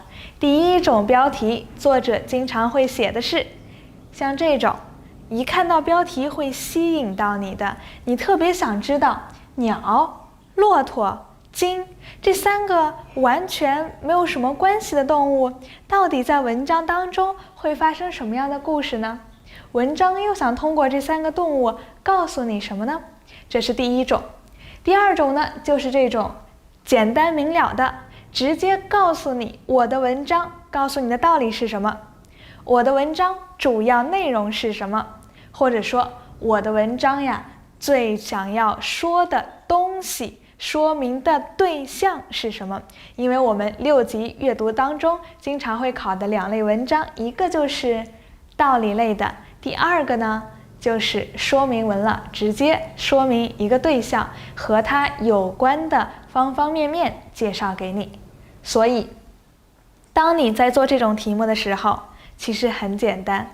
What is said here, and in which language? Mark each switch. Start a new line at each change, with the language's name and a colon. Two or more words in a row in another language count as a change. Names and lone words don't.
Chinese: 第一種標題，作者經常會寫的是像這種一看到標題會吸引到你的，你特別想知道鳥、駱駝、鯨這3個完全沒有什麼關係的動物，到底在文章當中會發生什麼樣的故事呢？文章又想通過這3個動物告訴你什麼呢？這是第一種。第二種呢，就是這種簡單明了的，直接告訴你我的文章，告訴你的道理是什麼，我的文章主要內容是什麼，或者說我的文章最想要說的東西，說明的對象是什麼。因为我們6 級閱讀當中經常會考的2類文章，一個就是道理類的，第2個呢就是說明文了，直接說明一個對象和它有關的方方面面介紹給你。所以當你在做這種題目的時候，其實很簡單。